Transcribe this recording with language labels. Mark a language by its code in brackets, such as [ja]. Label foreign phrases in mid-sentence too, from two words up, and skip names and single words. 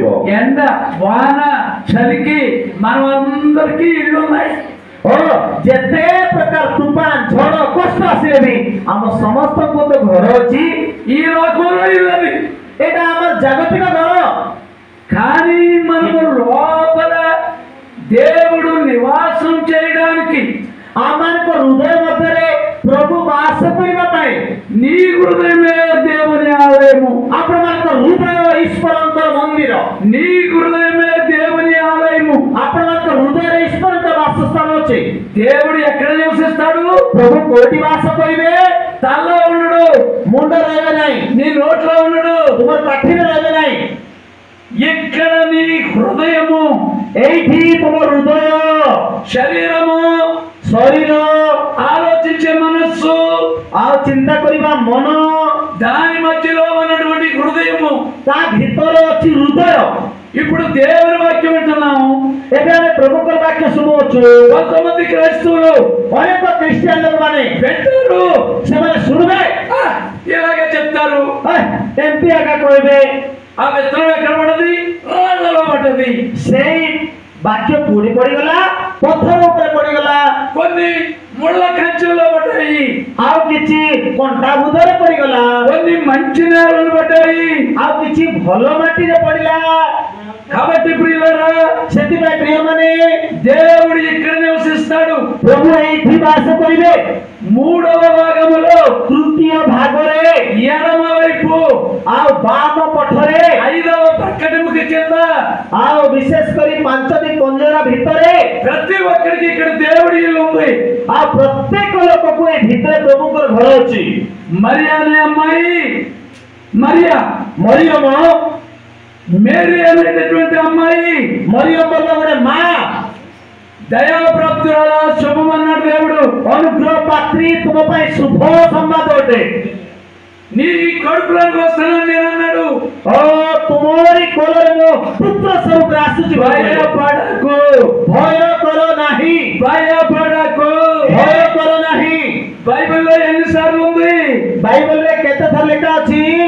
[te] ఎండ వాన చలికి మనమందరికీ ఇళ్ళు ఉన్నాయి। [or] ଓ ଯେତେ ପ୍ରକାର ତୁଫାନ ଝଡ଼ କଷ୍ଟ ଆସିଲେ ବି ଆମ ସମସ୍ତଙ୍କୁ ତ ଘର ଅଛି। [te] ఈ లోకంలో ఇల్లది [or] ଏଇଟା ଆମର ଜାଗତିକ ଘର। [te] కానీ మనము లోపల దేవుడు నివాసం చేయడానికి [or] ଆମମାନଙ୍କ ହୃଦୟ ମଧ୍ୟରେ ପ୍ରଭୁ ବାସ କରିବା ପାଇଁ [te] నీ హృదయమే దేవుని ఆలయము। [or] ଆପଣମାନଙ୍କ ହୃଦୟ ଈଶ୍ୱରଙ୍କ ମନ୍ଦିର। [te] నీ హృదయమే దేవుని ఆలయము। [or] ଆପଣମାନଙ୍କ ହୃଦୟରେ ଈଶ୍ୱରଙ୍କ ବାସସ୍ଥାନ ଅଛି। [te] దేవుడు ఎక్కడ నివసిస్తాడు? [or] ପ୍ରଭୁ କୋଉଠି ବାସ କରିବେ? [te] తలలో ఉండడు, [or] ମୁଣ୍ଡ ରହିବେ ନାହିଁ, [te] నీ నోట్లో ఉండడు, [or] ତୁମର ପାଟିରେ ରହିବେ ନାହିଁ। [te] ఇక్కడ నీ హృదయము, [or] ଏଇଠି ତୁମ ହୃଦୟ, [te] శరీరము, [or] ଶରୀର [te] ఆలోచించే మనస్సు, [or] ଆଉ ଚିନ୍ତା କରିବା ମନ, [te] దాని మధ్యలో ఉన్నటువంటి హృదయము, [or] ତା ଭିତରେ ଅଛି ହୃଦୟ। [te] ఇప్పుడు దేవుని వాక్యం వింటున్నాము। [or] ଏବେ ଆମେ ପ୍ରଭୁଙ୍କର ବାକ୍ୟ ଶୁଣୁଅଛୁ। [te] కొంతమంది క్రైస్తవులు [or] ଅନେକ ଖ୍ରୀଷ୍ଟିଆନ ଲୋକମାନେ [te] వింటారు, [or] ସେମାନେ ଶୁଣିବେ, [te] ఇలాగే చెప్తారు। [or] ଏମିତି ଆକା କହିବେ। [te] ఆ విత్తనం ఎక్కడ పడ్డది? రాళ్ళలో పడ్డది। [or] ସେଇ ବାକ୍ୟ ପୁଣି ପଡିଗଲା, ପଥର ଉପରେ ପଡିଗଲା, [te] కొన్ని ముళ్ళ కంచెల్లో పడ్డాయి, [or] ଆଉ କିଛି କଣ୍ଟା ବୁଦରେ ପଡିଗଲା, [te] కొన్ని మంచి నేలలు పడ్డాయి, [or] ଆଉ କିଛି ଭଲ ମାଟିରେ ପଡିଲା। [te] కాబట్టి ప్రియులారా, [or] ସେଥିପାଇଁ ପ୍ରିୟମାନେ [te] దేవుడు ఇక్కడ నివసిస్తాడు। [or] ପ୍ରଭୁ ଏଇଠି ବାସ କରିବେ। [te] 3వ భాగములో [or] ତୃତୀୟ ଭାଗରେ [te] ఎడమ వైపు [or] ଆଉ ବାମ ପଠରେ [te] 5వ ప్రక్కటముఖి కింద [or] ଆଉ ବିଶେଷ କରି 5ଟି ପଞ୍ଜରା ଭିତରେ [te] ప్రతి ఒక్కరికి ఇక్కడ దేవుడి ఇల్లు ఉంది। [or] ଆଉ ପ୍ରତ୍ୟେକ ଲୋକକୁ ଏ ଭିତରେ ପ୍ରଭୁଙ୍କର ଘର ଅଛି। [te] మరియా అనే అమ్మాయి, మరియా [or] ମରିୟମ, [te] మేరీ అనేటటువంటి అమ్మాయి, [or] ମରିୟମ ଗୋଟେ ମା, [te] దయాప్రాప్తురాల, శుభం అన్నాడు దేవుడు। [or] ଅନୁଗ୍ରହ ପାତ୍ରୀ, ତୁମ ପାଇଁ ଶୁଭ ସମ୍ବାଦ ଅଟେ। [te] నీ కడుపులోకి వస్తానని నేను అన్నాడు। [or] ଓ ତୁମରି କୋଳରେ ମୋ ପୁତ୍ର ସ୍ୱରୂପରେ ଆସୁଛି। [te] భయపడకు, [or] ଭୟ କର ନାହିଁ, [te] భయపడకు। [or] ଭୟ କର ନାହିଁ। [te] బైబిల్లో ఎన్నిసార్లు ఉంది? [or] ବାଇବଲରେ କେତେ ଥର ଲେଖା ଅଛି?